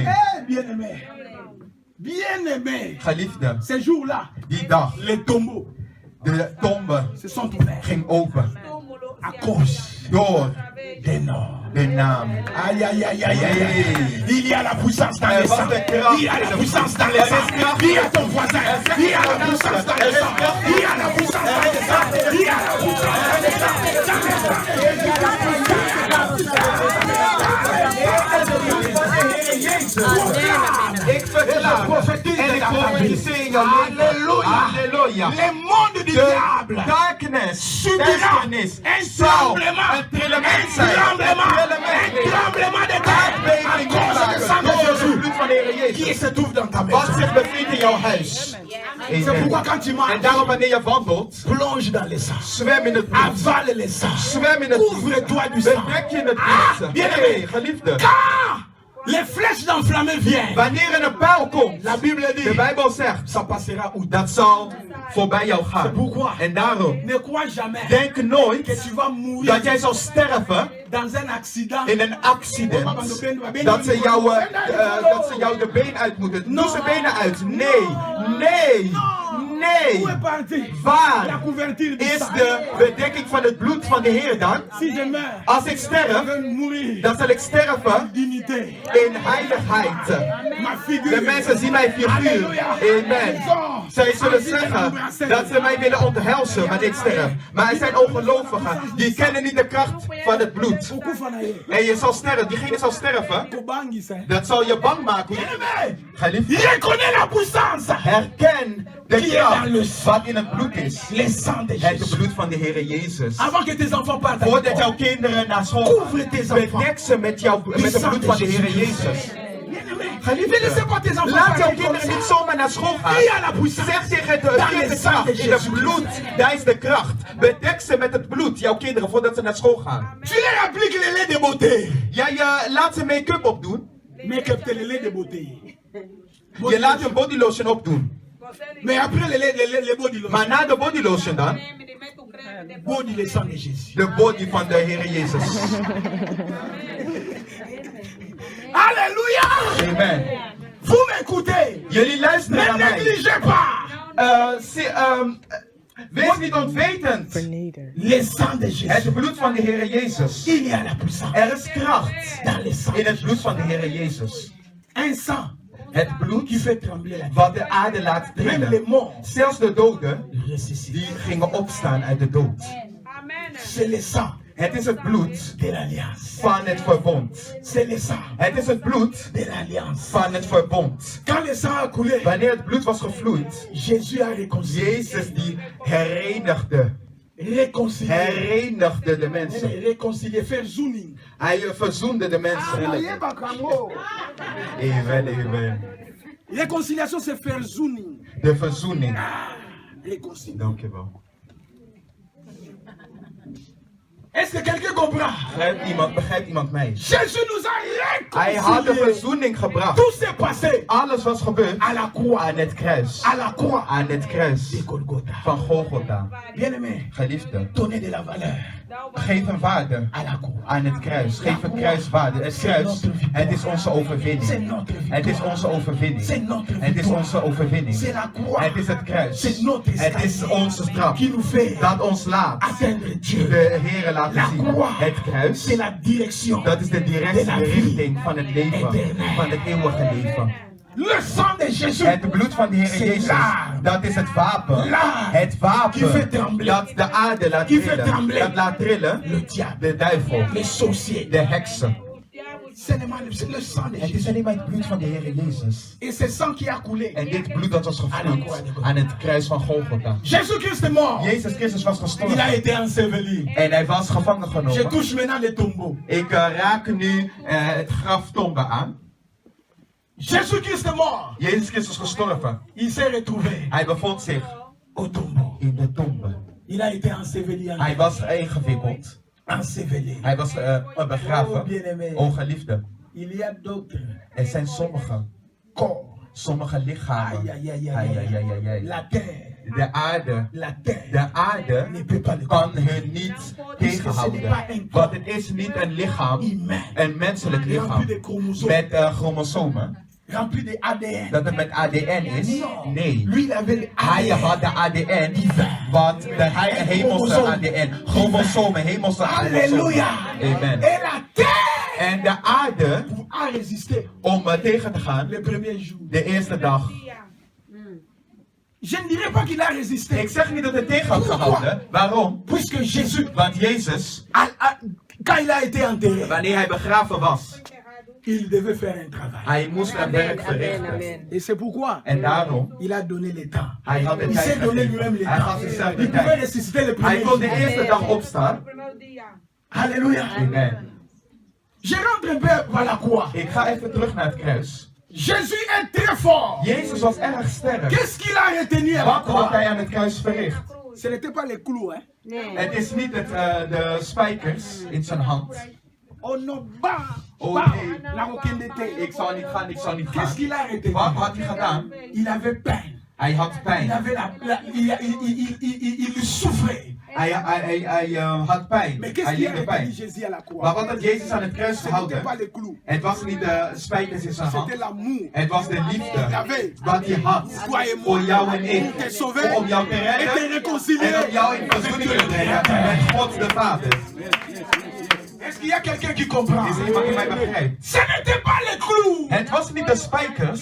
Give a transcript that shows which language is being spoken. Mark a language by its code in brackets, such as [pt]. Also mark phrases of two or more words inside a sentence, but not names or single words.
[fr] Bien-aimé, bien-aimé, [nl] Geliefde, [fr] ces jours-là, [nl] die dag, [fr] les tombeaux [nl] de tombe [fr] se sont ouverts [nl] ging open [fr] à cause [nl] door [fr] des noms. [nl] de naam. [fr] Aïe, aïe, aïe, aïe, aïe, aïe. Il y a la puissance dans [nl] Er [fr] les [nl] was [fr] sangs. [nl] de kracht [fr] Il y a [nl] in [fr] la [nl] de [fr] puissance dans les [nl] Er is [fr] sangs. [nl] kracht. [fr] Il y a ton voisin. Il y a la puissance dans les sangs. Il y a la puissance dans les sangs. Il y a la puissance dans les sangs. [nl] Ik verklaar en ik profeteer in jouw leven. Halleluja. [fr] Le monde du [nl] De [fr] diable darkness, subira [nl] duisternis, [fr] un [nl] zal [fr] tremblement. [nl] een trillement [fr] Un [nl] zijn. [fr] tremblement. [nl] Een [fr] Un [nl] trillement. [fr] tremblement de terre. À [nl] Aardbeving [fr] cause du sang [nl] maken [fr] de [nl] door het [fr] Jésus. [nl] bloed van de Heer [fr] Qui [nl] Jezus. [fr] se trouve dans ta [nl] Wat [fr] maison. [nl] zich bevindt in jouw huis. [fr] C'est pourquoi [nl] Amen. [fr] quand tu [nl] En [fr] marches, [nl] daarom wanneer je wandelt, [fr] plonge dans les sangs. [nl] zwem in het bloed. [fr] Avale les sangs. [nl] Zwem in het bloed. [fr] Couvre-toi du sang. [nl] Bedek je in het Ah, bloed. [fr] bien-aimé. [nl] Hey, geliefde. [fr] Quand les flèches d'enflammé viennent, [nl] Wanneer er een pijl komt, [fr] la Bible [nl] de [fr] dit, [nl] Bijbel zegt, [fr] ça passera où? [nl] dat zal voorbij jou gaan. [fr] Pourquoi? [nl] En daarom, [fr] Ne crois jamais [nl] denk [fr] que [nl] nooit [fr] tu vas mourir [nl] dat jij zal sterven [fr] dans un accident. [nl] in een accident. Dat ze jou de been uit moeten. Doe ze benen uit. Nee, nee, nee. [fr] Où est parti la [nl] Waar [fr] couverture du [nl] is [fr] sang? [nl] de bedekking van het bloed van de Heer dan? [fr] Si je meurs, [nl] Als ik [fr] je [nl] sterf, [fr] vais mourir. [nl] dan zal ik sterven [fr] Dignité. [nl] in heiligheid. [fr] Ma [nl] De [fr] figure. [nl] mensen zien mijn figuur. Amen. Zij zullen zeggen dat ze mij willen onthelzen wanneer ik sterf. Maar er zijn ongelovigen die kennen niet de kracht van het bloed. [ln] Okufanaye. [nl] En je zal sterven, diegene zal sterven. [ln] Kobangisa. [nl] Dat zal je bang maken. [fr] Bien-aimé, [nl] Geliefde, [fr] reconnais la puissance. [nl] herken de [fr] Qui est dans le [nl] kracht wat in het bloed is. [fr] Le sang de [nl] Het [fr] Jésus. [nl] bloed van de Heer Jezus. [fr] Avant que tes enfants partent, à [nl] Voordat [fr] l'école, [nl] jouw kinderen naar school [fr] couvre [nl] gaan, [fr] tes enfants. [nl] bedek ze met het bloed van de Heer Jezus. [fr] Ne laissez pas tes enfants [nl] Laat jouw [fr] partir comme [nl] kinderen niet [fr] ça. [nl] zomaar naar school gaan. [fr] Il y a la puissance. [nl] Zeg tegen het de kracht in het bloed. Daar is de kracht. Bedek ze met het bloed, jouw kinderen, voordat ze naar school gaan. [fr] Tu leur appliques les laits de beauté. [nl] Ja, je laat ze make-up opdoen. [fr] Make-up, c'est les laits de beauté. [nl] Je laat hun [en] body lotion [nl] opdoen. [fr] Mais après les [en] body lotion, [nl] Maar na de [en] body lotion [nl] dan, [fr] body le sang de Jésus. [nl] de body van de Heer Jezus. [fr] Alléluia. [nl] Amen. [fr] Vous m'écoutez. [nl] Jullie luisteren [fr] Ne [nl] naar mij. [fr] négligez pas. [nl] Wees niet onwetend. [fr] Le sang de [nl] Het [fr] Jésus. [nl] bloed van de Heer Jezus. [fr] Il y a la puissance [nl] Er is kracht [fr] dans le sang. [nl] in het bloed van de Heer Jezus. [fr] Un sang [nl] Het bloed [fr] qui fait trembler la terre. [nl] wat de aarde laat [fr] Même les [nl] trillen. [fr] morts [nl] Zelfs de doden, [fr] ressuscitent. [nl] die gingen opstaan uit de dood. [fr] C'est le sang [nl] Het is het bloed [fr] de l'alliance. [nl] van het verbond. [fr] C'est le sang [nl] Het is het bloed [fr] de l'alliance. [nl] van het verbond. [fr] Quand le sang a coulé, [nl] Wanneer het bloed was gevloeid, [fr] Jésus a réconcilié. [nl] Jezus die herenigde [fr] Réconcilié. [nl] de mensen. [fr] Réconcilié. Verzoening. [nl] Hij verzoende de mensen. Amen, amen. [fr] Réconciliation, c'est verzoening. [nl] De verzoening. [fr] Réconcilié. [nl] Dankjewel. [fr] Est-ce que quelqu'un comprend? [nl] Begrijpt iemand mij? [fr] Jésus nous a [nl] Hij had de [fr] réconcilié. [nl] verzoening gebracht. [fr] Tout s'est passé [nl] Alles was gebeurd [fr] à la croix. [nl] aan het kruis. [fr] À la croix [nl] Aan het kruis [fr] de Golgotha. [nl] van Golgotha. [fr] Bien-aimé, [nl] Geliefde, [fr] donnez de la valeur [nl] geef een waarde [fr] à la croix. [nl] aan het kruis. Geef een kruiswaarde. Het kruis, het is onze [fr] C'est [nl] overwinning. [fr] notre [nl] Het is [fr] victoire. [nl] onze overwinning. [fr] C'est notre [nl] Het is [fr] victoire. [nl] onze overwinning. [fr] C'est la croix. [nl] Het is het kruis. [fr] C'est notre [nl] Het is [fr] escalier [nl] onze straf [fr] qui nous fait [nl] dat ons laat [fr] atteindre Dieu. [nl] de Heere laten [fr] La [nl] zien. [fr] croix, [nl] Het kruis, [fr] c'est la direction [nl] dat is de directie, de richting van het leven, van het eeuwige leven. [fr] Le sang de Jésus. [nl] Het bloed van de Heer Jezus, dat is het wapen. Het wapen dat de aarde laat trillen. Dat laat trillen [fr] Le diable, [nl] de duivel, [fr] les sorciers. [nl] de heksen. [fr] C'est le sang de [nl] Het is [fr] Jésus. [nl] alleen maar het bloed van de Heer Jezus. [fr] Et c'est sang qui a coulé. [nl] En dit bloed dat was gevloeid aan het kruis van Golgotha. [fr] Jésus Christ est mort. [nl] Jezus Christus was [fr] Il a [nl] gestorven. [fr] été enseveli. [nl] En hij was gevangen [fr] Je [nl] genomen. [fr] touche maintenant les tombeaux. [nl] Ik raak nu het graftombe aan. [fr] Jésus Christ est mort. [nl] Jezus Christus is gestorven. [fr] Il s'est retrouvé [nl] Hij bevond zich [fr] au tombeau. [nl] in de tombe. [fr] Il a été enseveli. [nl] Hij was ingewikkeld. [fr] Enseveli. [nl] Hij was begraven. O geliefde. [fr] Il y a d'autres [nl] Er zijn sommige lichamen. Aïe, aïe, aïe, aïe. Ai, ai, ai, ai. [fr] La terre. [nl] De aarde. [fr] La terre. [nl] De aarde [fr] Ne peut pas le [nl] kan hun niet tegenhouden. Want het is niet een lichaam, een menselijk lichaam, met chromosomen. [fr] Rempli de ADN. [nl] Dat het met ADN is. Nee. [fr] Lui, il avait le [nl] Hij [fr] ADN. [nl] had de ADN, want hij hemelse ADN, chromosomen, hemelse chromosomen. [fr] Alléluia. [nl] Amen. [fr] Et la terre [nl] En de aarde, [fr] a résisté [nl] om tegen te gaan, [fr] le premier jour. [nl] de eerste dag. [fr] Je ne dirais pas qu'il a résisté. [nl] Ik zeg niet dat het tegen had gehouden. Waarom? [fr] Puisque Jésus, [nl] Want Jezus, [fr] quand il a été enterré, [nl] wanneer hij begraven was, [fr] il devait faire un travail. [nl] hij moest een werk verrichten. [fr] Et c'est pourquoi [nl] En daarom, [fr] il a donné le temps. [nl] hij had de [fr] Il [nl] tijd [fr] s'est donné lui-même [nl] gegeven. [fr] le [nl] Hij [fr] temps. [nl] gaf zichzelf de [fr] Il pouvait [nl] tijd. [fr] ressusciter le [nl] Hij [fr] premier [nl] kon de [fr] jour. [nl] eerste dag opstaan. [fr] Alléluia. [nl] Amen. [fr] Je rentre un peu par la croix. [nl] Ik ga even terug naar het kruis. [fr] Jésus est très fort. [nl] Jezus was erg sterk. [fr] Qu'est-ce qu'il a retenu à la [nl] Wat had [fr] croix? [nl] hij aan het kruis verricht? [fr] Ce n'était pas les clous, hein? [nl] Het is niet de spijkers in zijn hand. [fr] Oh non, bah, Oh bah, [nl] nee. [fr] la roquette. [nl] Ik zal niet gaan, ik zal niet [fr] Qu'est-ce [nl] gaan. [fr] qu'il a retenu? [nl] Wat had hij gedaan? [fr] Il avait peine. [nl] Hij had [fr] Il [nl] pijn. [fr] avait il souffrait. [nl] Hij had pijn. [fr] Mais qu'est-ce [nl] Hij [fr] qu'il a [nl] liep de [fr] retenu [nl] pijn. [fr] Jésus à la croix? [nl] Maar wat had Jezus aan het kruis [fr] Ce n'était [nl] gehouden? [fr] pas les clous. [nl] Het was niet de spijkers in zijn hand. [fr] C'était l'amour. [nl] Het was de liefde wat hij had voor jou en ik. [fr] Te sauver [nl] Om jou te [fr] et te [nl] redden [fr] réconcilier. [nl] en om jou in verzoening te brengen met God de Vader. [fr] Est-ce qu'il y a quelqu'un qui comprend? [nl] Is er iemand die mij begrijpt? [fr] Ce n'était pas les clous. [nl] Het was niet de spijkers.